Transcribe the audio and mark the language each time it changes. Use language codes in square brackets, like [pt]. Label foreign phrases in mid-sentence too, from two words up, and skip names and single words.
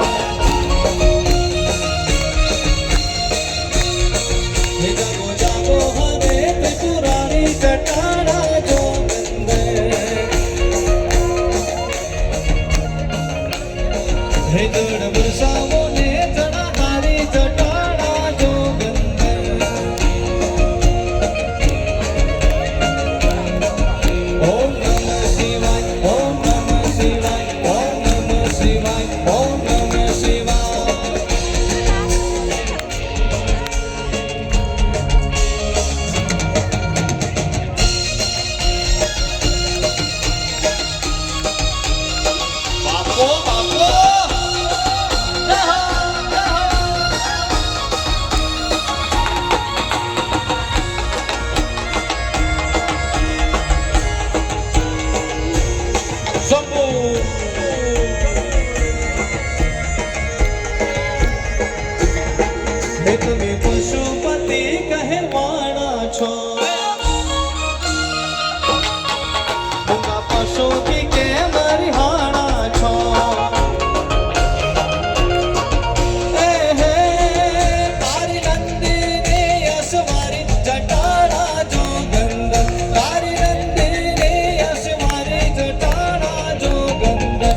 [hi] जागो जागो हरे त्रिपुरारी जटाड़ा जोगंदर। हे जड़ बरसावो ने जड़ा हारी जटाड़ा जोगंदर। [sa] ओम नमः शिवाय, ओम नमः शिवाय, ओम नमः शिवाय, ओम नमः शिवाय। [hi] बापो बापो जय हो, जय हो। [gu] शंभू हे તમે પશુપતિ કહેવાણા છો, મૂંગા પશુથી કેમ રિહાણા છો? એ હે તારી નંદીની અસવારી જટાડા જોગંદર, તારી નંદીની અસવારી જટાડા જોગંદર।